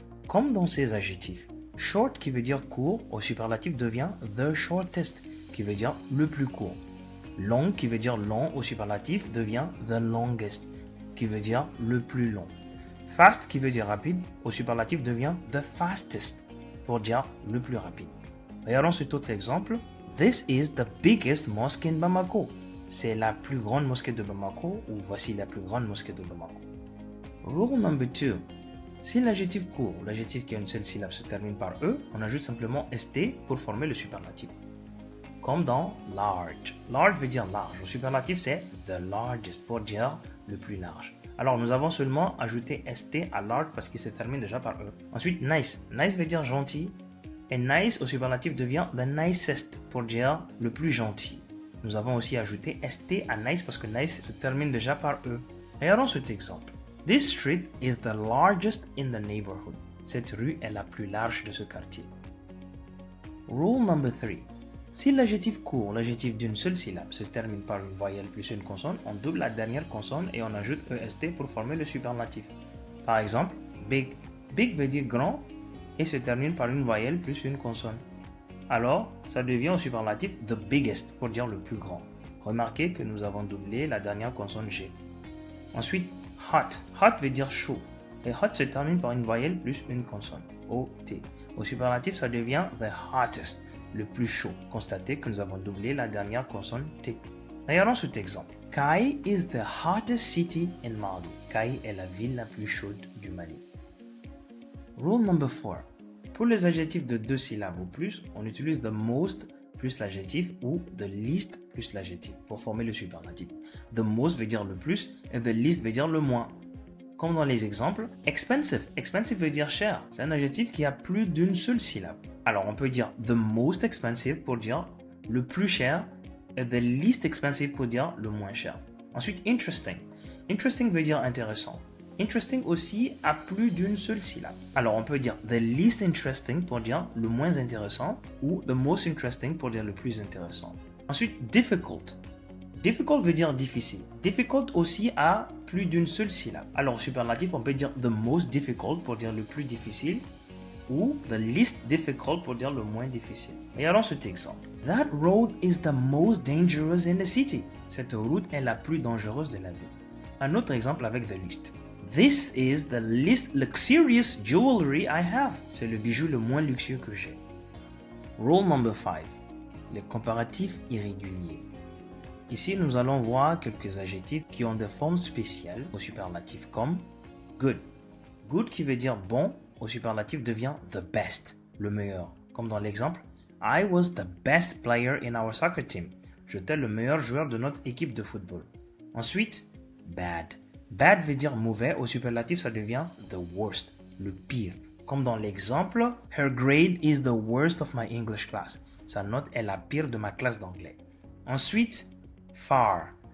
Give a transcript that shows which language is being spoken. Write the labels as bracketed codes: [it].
[fr] Comme dans ces adjectifs, short qui veut dire court, au superlatif devient the shortest qui veut dire le plus court. Long qui veut dire long, au superlatif devient the longest qui veut dire le plus long. Fast qui veut dire rapide, au superlatif devient the fastest pour dire le plus rapide. Regardons cet autre exemple. [en] This is the biggest mosque in Bamako. [fr] C'est la plus grande mosquée de Bamako ou voici la plus grande mosquée de Bamako. [en] Rule number 2. [fr] Si l'adjectif court ou l'adjectif qui a une seule syllabe se termine par E, on ajoute simplement ST pour former le superlatif. Comme dans large. Large veut dire large. Au superlatif, c'est the largest pour dire le plus large. Alors, nous avons seulement ajouté ST à large parce qu'il se termine déjà par E. Ensuite, nice. Nice veut dire gentil. Et nice au superlatif devient the nicest pour dire le plus gentil. Nous avons aussi ajouté ST à nice parce que nice se termine déjà par E. Regardons cet exemple. [en] This street is the largest in the neighborhood. [fr] Cette rue est la plus large de ce quartier. [en] Rule number 3. [fr] Si l'adjectif court, l'adjectif d'une seule syllabe, se termine par une voyelle plus une consonne, on double la dernière consonne et on ajoute EST pour former le superlatif. Par exemple, big. Big veut dire grand et se termine par une voyelle plus une consonne. Alors, ça devient au superlatif the biggest pour dire le plus grand. Remarquez que nous avons doublé la dernière consonne G. Ensuite, hot. Hot veut dire chaud. Et hot se termine par une voyelle plus une consonne. O-T. Au superlatif, ça devient the hottest, le plus chaud. Constatez que nous avons doublé la dernière consonne T. Regardons cet exemple. [en] Kai is the hottest city in Mali. [fr] Kai est la ville la plus chaude du Mali. [en] Rule number 4. [fr] Pour les adjectifs de deux syllabes ou plus, on utilise the most plus l'adjectif ou the least plus l'adjectif pour former le superlatif. The most veut dire le plus et the least veut dire le moins. Comme dans les exemples, expensive. Expensive veut dire cher. C'est un adjectif qui a plus d'une seule syllabe. Alors on peut dire the most expensive pour dire le plus cher et the least expensive pour dire le moins cher. Ensuite, interesting. Interesting veut dire intéressant. Interesting aussi a plus d'une seule syllabe. Alors on peut dire the least interesting pour dire le moins intéressant ou the most interesting pour dire le plus intéressant. Ensuite, difficult. Difficult veut dire difficile. Difficult aussi a plus d'une seule syllabe. Alors superlatif, on peut dire the most difficult pour dire le plus difficile ou the least difficult pour dire le moins difficile. Regardons cet exemple. [en] That road is the most dangerous in the city. [fr] Cette route est la plus dangereuse de la ville. Un autre exemple avec the least. [en] This is the least luxurious jewelry I have. [fr] C'est le bijou le moins luxueux que j'ai. [en] Rule number 5. [fr] Les comparatifs irréguliers. Ici, nous allons voir quelques adjectifs qui ont des formes spéciales au superlatif comme good. Good qui veut dire bon, au superlatif devient the best, le meilleur. Comme dans l'exemple, [en] I was the best player in our soccer team. [fr] J'étais le meilleur joueur de notre équipe de football. Ensuite, bad. Bad veut dire mauvais, au superlatif ça devient the worst, le pire. Comme dans l'exemple, [en] her grade is the worst of my English class. [fr] Sa note est la pire de ma classe d'anglais. Ensuite, far.